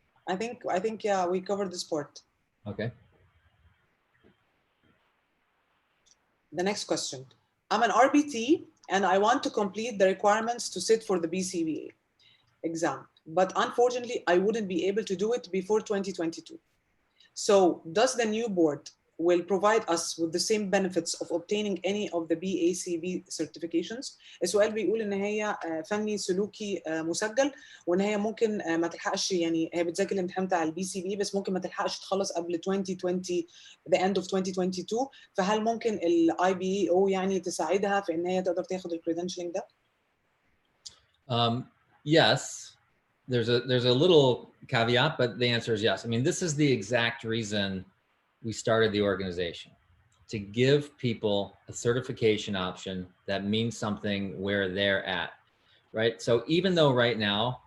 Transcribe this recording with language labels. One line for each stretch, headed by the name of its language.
English: I think yeah we covered this part. Okay. The next question. I'm an RBT and I want to complete the requirements to sit for the BCBA exam, but unfortunately I wouldn't be able to do it before 2022. So does the new board will provide us with the same benefits of obtaining any of the BACB certifications؟
Arabic: السؤال بيقول ان هي فني سلوكي مسجل، وان هي ممكن ما تلحقش، يعني هي بتذاكر الامتحان بتاع البي سي بي بس ممكن ما تلحقش تخلص قبل 2020
English: the end of 2022.
Arabic: فهل ممكن الاي بي او يعني تساعدها في ان هي تقدر تاخد الكريدنشلينج ده؟
English: Yes. There's a little caveat, but the answer is yes. I mean, this is the exact reason we started the organization, to give people a certification option that means something where they're at, right? So even though right now